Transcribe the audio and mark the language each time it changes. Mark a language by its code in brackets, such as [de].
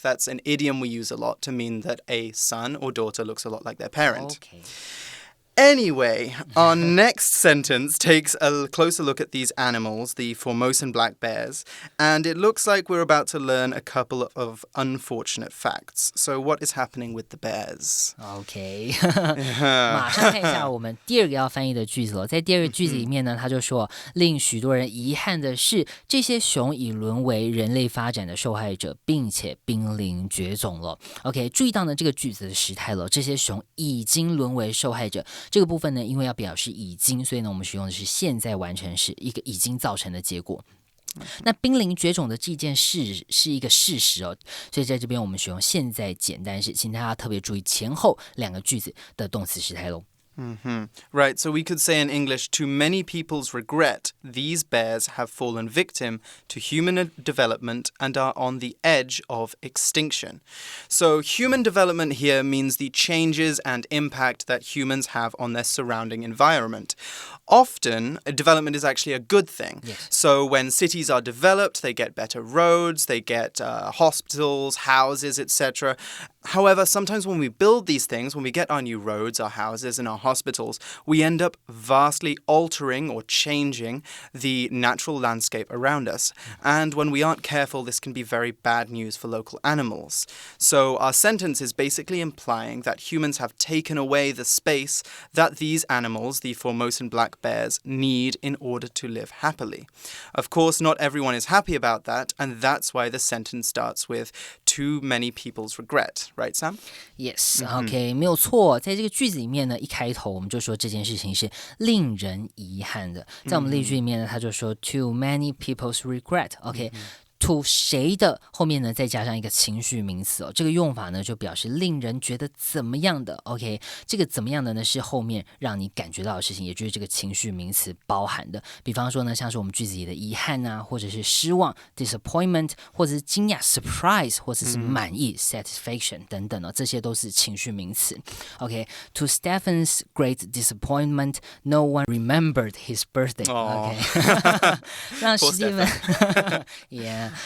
[en] That's an idiom we use a lot to mean that a son or daughter looks a lot like their parent. Anyway, our next sentence takes a closer look at these animals, the Formosan black bears, and it looks like we're about to learn a couple of unfortunate facts. So what is happening with the bears? [zh] OK 马上看一下我们第二个要翻译的句子了。在第二个句子里面呢，他就说令许多人遗憾的是，这些熊已沦为人类发展的受害者，并且濒临绝种了。 OK， 注意到呢这个句子的时态了，这些熊已经沦为受害者。这个部分呢，因为要表示已经，所以呢，我们使用的是现在完成时，一个已经造成的结果。那濒临绝种的这件事是一个事实哦，所以在这边我们使用现在简单式，请大家特别注意前后两个句子的动词时态咯。 [en] Right, so we could say in English, to many people's regret, these bears have fallen victim to human development and are on the edge of extinction. So human development here means the changes and impact that humans have on their surrounding environment. Often, development is actually a good thing. Yes. So when cities are developed, they get better roads, they get hospitals, houses, etc. However, sometimes when we build these things, when we get our new roads, our houses, and our hospitals, we end up vastly altering or changing the natural landscape around us. And when we aren't careful, this can be very bad news for local animals. So our sentence is basically implying that humans have taken away the space that these animals, the Formosan black bears, need in order to live happily. Of course, not everyone is happy about that, and that's why the sentence starts with too many people's regret.Right, Sam? Yes, [zh] OK, 没有错。在这个句子里面呢，一开头我们就说这件事情是令人遗憾的。在我们例句里面呢，他就说 [en] too many people's regret。 [zh] OK。to 谁的后面呢再加上一个情绪名词哦，这个用法呢就表示令人觉得怎么样的 OK， 这个怎么样的呢是后面让你感觉到的事情，也就是这个情绪名词包含的。比方说呢，像是我们句子里的遗憾啊，或者是失望 disappointment， 或者是惊讶 surprise， 或者是满意 satisfaction 等等哦，这些都是情绪名词。 [en] OK， to Stephen's great disappointment, no one remembered his birthday。OK， [zh] 让史蒂芬， [en] yeah。